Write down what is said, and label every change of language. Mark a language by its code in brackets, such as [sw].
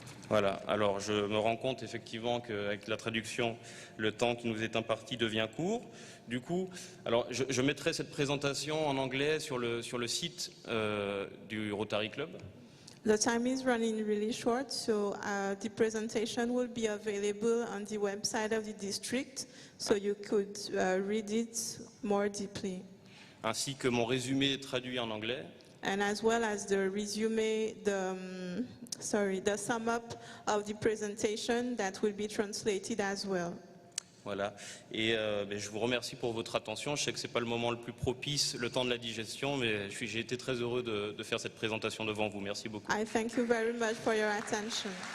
[fr] Voilà, alors je me rends compte effectivement qu'avec la traduction, le temps qui nous est imparti devient court. Du coup, alors je mettrai cette présentation en anglais sur le site du Rotary Club. [en] The time is running really short, so the presentation will be available on the website of the district, so you could read it more deeply. [fr] Ainsi que mon résumé traduit en anglais. [en] And as well as the resume, the sum up of the presentation that will be translated as well. [fr] Voilà, et je vous remercie pour votre attention. Je sais que ce n'est pas le moment le plus propice, le temps de la digestion, mais j'ai été très heureux de faire cette présentation devant vous. Merci beaucoup. [en] I thank you very much for your attention.